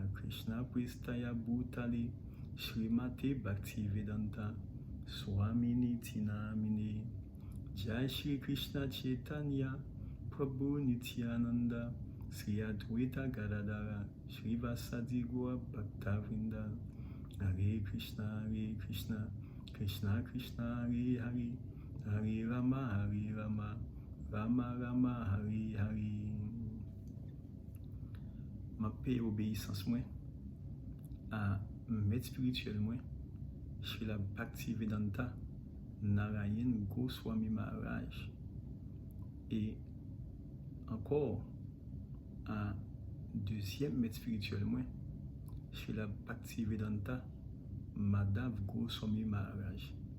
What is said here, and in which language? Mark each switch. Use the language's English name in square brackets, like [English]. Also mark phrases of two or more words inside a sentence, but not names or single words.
[Sanskrit] Krishna Pristaya Bhutale Srimate Bhaktivedanta Swamini Iti Namine Jai Shri Krishna Chaitanya Prabhu Nityananda Sri Adwaita Gadadara Shri Vasadi Gaura Bhaktavrinda Hare Krishna Krishna Krishna Hare Hare Hare Rama Rama Rama Hare Hare. [French] Ma paix obéissance moi à maître spirituel moi Shri la Bhaktivedanta Narayan Goswami Maharaj et encore un deuxième maître spirituel moi Shri la Bhaktivedanta Madhav Goswami Maharaj.